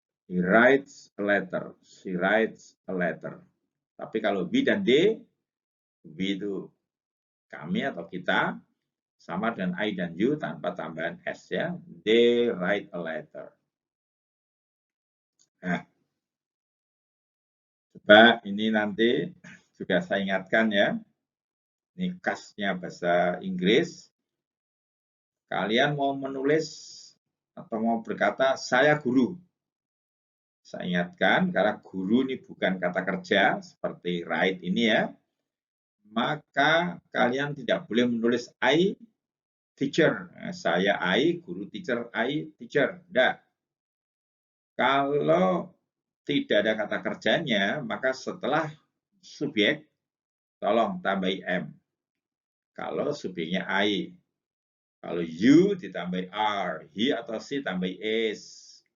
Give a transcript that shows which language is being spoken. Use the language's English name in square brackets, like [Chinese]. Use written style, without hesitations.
[English] He writes a letter, she writes a letter. [Indonesian] Tapi kalau we dan they, we itu kami atau kita, sama dengan I dan you tanpa tambahan s ya. [English] They write a letter. [Indonesian] Nah, coba ini nanti juga saya ingatkan ya. Ini khasnya bahasa Inggris. Kalian mau menulis atau mau berkata, saya guru. Saya ingatkan, karena guru ini bukan kata kerja, seperti write ini ya. Maka kalian tidak boleh menulis [English] I teacher. Saya I, guru teacher, I teacher. [Indonesian] Tidak. Kalau tidak ada kata kerjanya, maka setelah subjek, tolong tambahi M. Kalau subjeknya I. Kalau you ditambahi R, he atau she tambahi is.